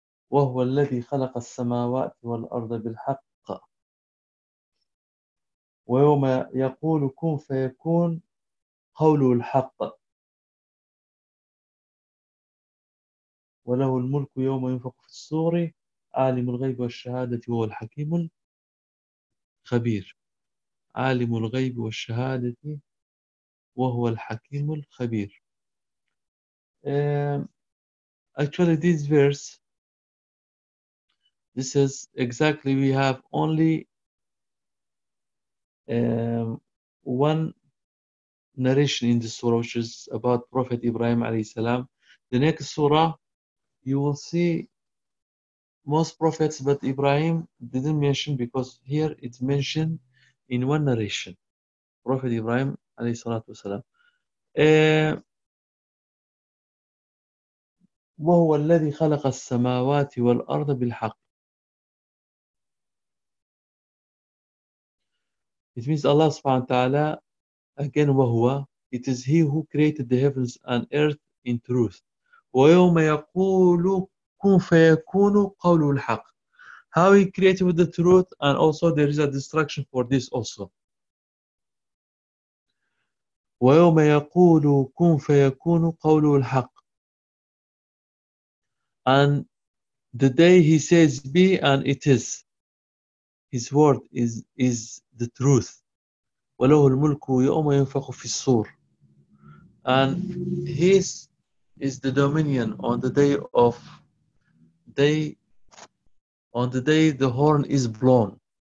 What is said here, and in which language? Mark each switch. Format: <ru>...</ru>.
<ar>وهو الذي خلق السماوات والأرض بالحق ويوم يقول كن فيكون قوله الحق وله الملك يوم ينفق في الصور عالم الغيب والشهادة وهو الحكيم الخبير. عالم الغيب والشهادة وهو الحكيم الخبير.</ar> <en>Actually, this verse, this is exactly, we have only one narration in the surah, which is about Prophet Ibrahim alayhi salam. The next surah, you will see most prophets, but Ibrahim didn't mention, because here it's mentioned in one narration, Prophet Ibrahim alayhi salatu wasalam.</en> <ar>وهو الذي خلق السماوات والأرض بالحق.</ar> <en>It means Allah سبحانه وتعالى, again وهو, it is He who created the heavens and earth in truth.</en> <ar>ويوم يقول كن فيكون قول الحق.</ar> <en>How He created with the truth, and also there is a destruction for this also.</en> <ar>ويوم يقول كن فيكون قول الحق.</ar> <en>And the day He says be, and it is. His word is the truth.</en> <ar>وَلَهُ الْمُلْكُ يَوْمَ يُنْفَقُ فِي الصُّورِ.</ar> <en>And His is the dominion on the day of day, on the day the horn is blown.</en>